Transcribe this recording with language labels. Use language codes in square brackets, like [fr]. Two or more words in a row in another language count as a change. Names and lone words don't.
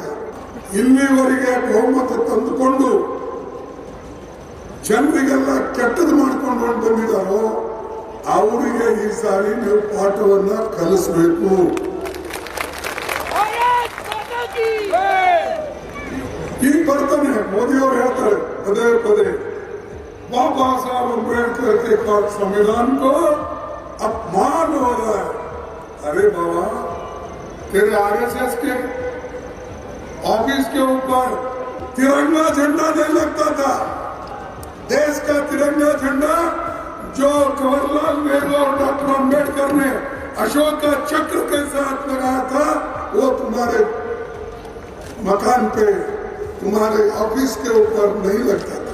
[kn] ಇಲ್ಲಿವರೆಗೆ ಬಹುಮತ ತಂದುಕೊಂಡು ಜನರಿಗೆಲ್ಲ ಕೆಟ್ಟದ್ದು ಮಾಡ್ಕೊಂಡು ಬಂದಿದ್ದಾರೋ ಅವರಿಗೆ ಈ ಸಾರಿ ನೀವು ಪಾಠವನ್ನ ಕಲಿಸಬೇಕು. ಈಗ ಬರ್ತಾನೆ ಮೋದಿಯವರು ಹೇಳ್ತಾರೆ ಪದೇ ಪದೇ, [hi] बाबा साहब अम्बेडकर के संविधान को अपमान हो रहा है. अरे बाबा, तेरे आरएसएस के ऑफिस के ऊपर तिरंगा झंडा नहीं लगता था. देश का तिरंगा झंडा जो जवाहरलाल नेहरू और डॉक्टर अम्बेडकर ने अशोक का चक्र के साथ लगाया था, वो तुम्हारे मकान पे, तुम्हारे ऑफिस के ऊपर नहीं लगता था.